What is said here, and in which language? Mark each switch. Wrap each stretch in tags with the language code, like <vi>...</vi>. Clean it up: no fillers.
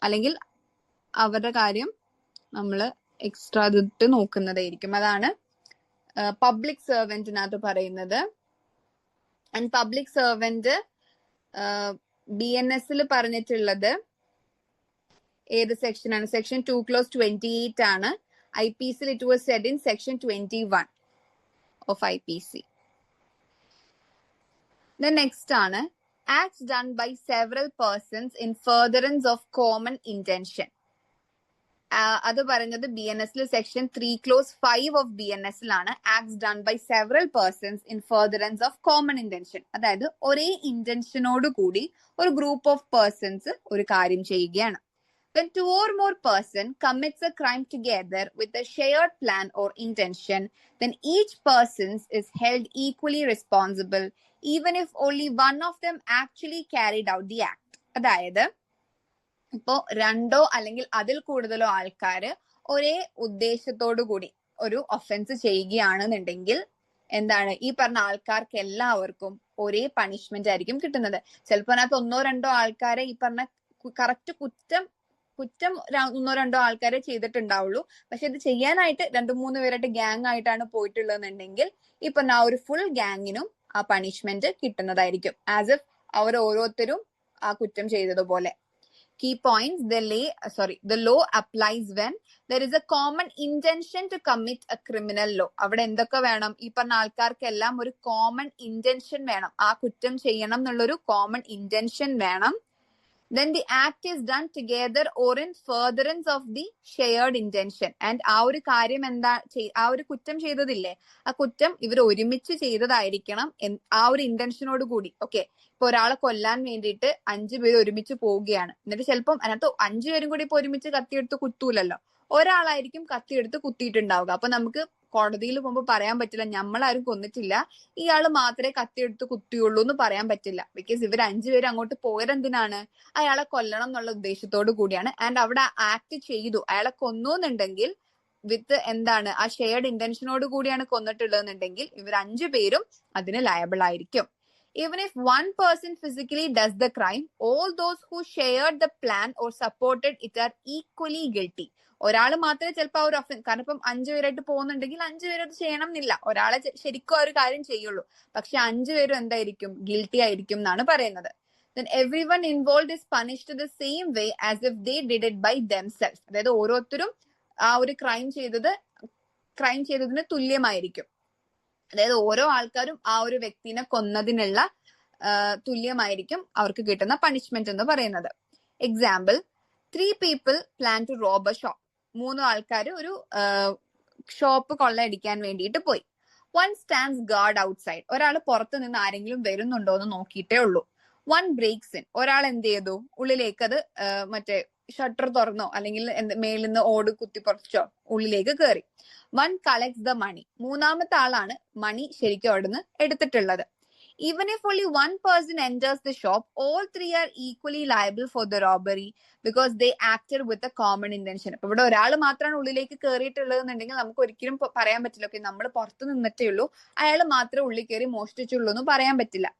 <ml>അല്ലെങ്കിൽ അവരുടെ കാര്യം നമ്മൾ എക്സ്ട്രാ ഇതിട്ട് നോക്കുന്നതായിരിക്കും. അതാണ് പബ്ലിക് സർവന്റിനകത്ത് പറയുന്നത്. ആൻഡ് പബ്ലിക് സർവന്റ് BNS പറഞ്ഞിട്ടുള്ളത് ഏത് സെക്ഷൻ ആണ്? സെക്ഷൻ 2 clause 28 ആണ്.</ml> <en>IPC it was said in section 21 of IPC. The next ആണ് acts done by several persons in furtherance of common intention.</en> <ml>അത് പറയുന്നത് BNS section 3</ml> <en>clause 5 of BNS acts done by several persons in furtherance of common intention.</en> <ml>അതായത് ഒരേ ഇന്റൻഷനോട് കൂടി ഒരു group of persons ഒരു കാര്യം ചെയ്യുകയാണ്.</ml> <en>When two or more person commits a crime together with a shared plan or intention, then each person is held equally responsible, even if only one of them actually carried out the act.</en> <ml>അതായത് ഇപ്പോ രണ്ടോ അല്ലെങ്കിൽ അതിൽ കൂടുതലോ ആൾക്കാര് ഒരേ ഉദ്ദേശത്തോടു കൂടി ഒരു ഒഫൻസ് ചെയ്യുകയാണെന്നുണ്ടെങ്കിൽ എന്താണ്, ഈ പറഞ്ഞ ആൾക്കാർക്ക് എല്ലാവർക്കും ഒരേ പണിഷ്മെന്റ് ആയിരിക്കും കിട്ടുന്നത്. ചിലപ്പോൾ അതിനകത്ത് ഒന്നോ രണ്ടോ ആൾക്കാരെ ഈ പറഞ്ഞ കറക്റ്റ് കുറ്റം ഒന്നോ രണ്ടോ ആൾക്കാരെ ചെയ്തിട്ടുണ്ടാവുള്ളൂ. പക്ഷെ ഇത് ചെയ്യാനായിട്ട് 2-3 പേരായിട്ട് ഗ്യാങ് ആയിട്ടാണ് പോയിട്ടുള്ളതെന്നുണ്ടെങ്കിൽ ഇപ്പൊ ആ ഒരു ഫുൾ ഗ്യാങ്ങിനും ആ പണിഷ്മെന്റ് കിട്ടുന്നതായിരിക്കും, ആസ് ഇഫ് അവർ ഓരോരുത്തരും ആ കുറ്റം ചെയ്തതുപോലെ.</ml> <en>Key points: the law applies when there is a common intention to commit a criminal law.</en> <ml>അവിടെ എന്തൊക്കെ വേണം? ഈ പറഞ്ഞ ആൾക്കാർക്കെല്ലാം ഒരു കോമൺ ഇന്റൻഷൻ വേണം, ആ കുറ്റം ചെയ്യണം എന്നുള്ളൊരു കോമൺ ഇന്റൻഷൻ വേണം.</ml> <en>Then the act is done together or in furtherance of the shared intention.</en> <ml>And ആ ഒരു കാര്യം ആ ഒരു കുറ്റം ചെയ്തതില്ലേ, ആ കുറ്റം ഇവർ ഒരുമിച്ച് ചെയ്തതായിരിക്കണം, ആ ഒരു ഇന്റൻഷനോട് കൂടി. ഓക്കെ, ഇപ്പൊ ഒരാളെ കൊല്ലാൻ വേണ്ടിയിട്ട് 5 പേര് ഒരുമിച്ച് പോവുകയാണ്. എന്നിട്ട് ചിലപ്പം അതിനകത്ത് 5 പേരും കൂടി ഇപ്പൊ ഒരുമിച്ച് കത്തിയെടുത്ത് കുത്തൂലല്ലോ, ഒരാളായിരിക്കും കത്തിയെടുത്ത് കുത്തിയിട്ടുണ്ടാവുക. അപ്പൊ നമുക്ക് കോടതിയിൽ പോകുമ്പോൾ പറയാൻ പറ്റില്ല നമ്മളാരും കൊന്നിട്ടില്ല, ഇയാള് മാത്രമേ കത്തിയെടുത്ത് കുത്തിയുള്ളൂ എന്ന് പറയാൻ പറ്റില്ല. ബിക്കോസ് ഇവർ 5 പേര് അങ്ങോട്ട് പോയതെന്തിനാണ്? അയാളെ കൊല്ലണം എന്നുള്ള ഉദ്ദേശത്തോടു കൂടിയാണ്. ആൻഡ് അവിടെ ആക്ട് ചെയ്തു, അയാളെ കൊന്നു എന്നുണ്ടെങ്കിൽ വിത്ത് എന്താണ്, ആ ഷെയർഡ് ഇന്റൻഷനോട് കൂടിയാണ് കൊന്നിട്ടുള്ളതെന്നുണ്ടെങ്കിൽ ഇവർ 5 പേരും അതിന് ലയബിൾ ആയിരിക്കും.</ml> <en>Even if one person physically does the crime, all those who shared the plan or supported it are equally guilty.</en> <ml>ഒരാൾ മാത്രമേ ചിലപ്പോൾ ആ ഒരു ഒഫൻസ്, കാരണം ഇപ്പം 5 പേരായിട്ട് പോകുന്നുണ്ടെങ്കിൽ 5 പേരും അത് ചെയ്യണം എന്നില്ല, ഒരാളെ ശരിക്കും ആ ഒരു കാര്യം ചെയ്യുള്ളൂ. പക്ഷെ 5 പേരും എന്തായിരിക്കും? ഗിൽറ്റി ആയിരിക്കും എന്നാണ് പറയുന്നത്.</ml> <en>Then everyone involved is punished the same way as if they did it by themselves.</en> <ml>അതായത് ഓരോരുത്തരും ആ ഒരു ക്രൈം ചെയ്തതിന് തുല്യമായിരിക്കും. അതായത് ഓരോ ആൾക്കാരും ആ ഒരു വ്യക്തിനെ കൊന്നതിനുള്ള തുല്യമായിരിക്കും അവർക്ക് കിട്ടുന്ന പണിഷ്മെന്റ് എന്ന് പറയുന്നത്.</ml> <en>Example: 3 people plan to rob a shop.</en> <ml>3 ആൾക്കാർ ഒരു ഷോപ്പ് കൊള്ളയടിക്കാൻ വേണ്ടിയിട്ട് പോയി.</ml> <en>One stands guard outside.</en> <ml>ഒരാൾ പുറത്ത് നിന്ന് ആരെങ്കിലും വരുന്നുണ്ടോ എന്ന് നോക്കിയിട്ടേ ഉള്ളൂ.</ml> <en>One breaks in.</en> <ml>ഒരാൾ എന്ത് ചെയ്തു? ഉള്ളിലേക്ക് അത് മറ്റേ ഷട്ടർ തുറന്നോ അല്ലെങ്കിൽ മേലിൽ നിന്ന് ഓട് കുത്തി പറിച്ചോ ഉള്ളിലേക്ക് കയറി.</ml> <en>One collects the money.</en> <ml>3-മത്തെ ആളാണ് മണി ശരിക്കും അവിടുന്ന് എടുത്തിട്ടുള്ളത്.</ml> <en>Even if only one person enters the shop, all 3 are equally liable for the robbery because they acted with a common intention.</en> <ml>അപ്പൊ ഇവിടെ ഒരാൾ മാത്രമാണ് ഉള്ളിലേക്ക് കയറിയിട്ടുള്ളത് എന്നുണ്ടെങ്കിൽ നമുക്ക് ഒരിക്കലും പറയാൻ പറ്റില്ല ഓക്കെ നമ്മൾ പുറത്ത് നിന്നിട്ടേ ഉള്ളൂ, അയാൾ മാത്രമേ ഉള്ളിൽ കയറി മോഷ്ടിച്ചുള്ളൂ എന്ന് പറയാൻ പറ്റില്ല.</ml>